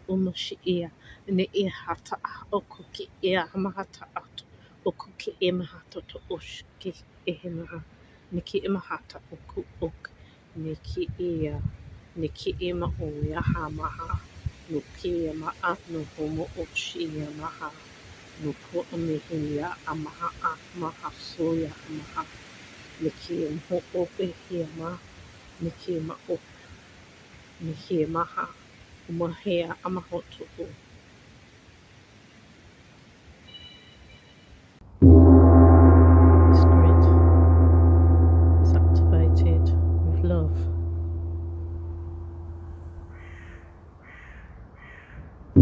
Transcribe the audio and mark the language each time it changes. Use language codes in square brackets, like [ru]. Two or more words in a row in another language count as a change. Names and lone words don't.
[en] umushi e ne e hata oku ki e amahata atu oku ki imahata to osh ki e maha niki imahata oku ok niki e niki ima o ya hamaha nuki ima anu homo oshi maha Nuko umehia amaha amaha soya amaha niki mo ope hiama niki ma op niki maha umahia amahoto o. This grid is activated with love.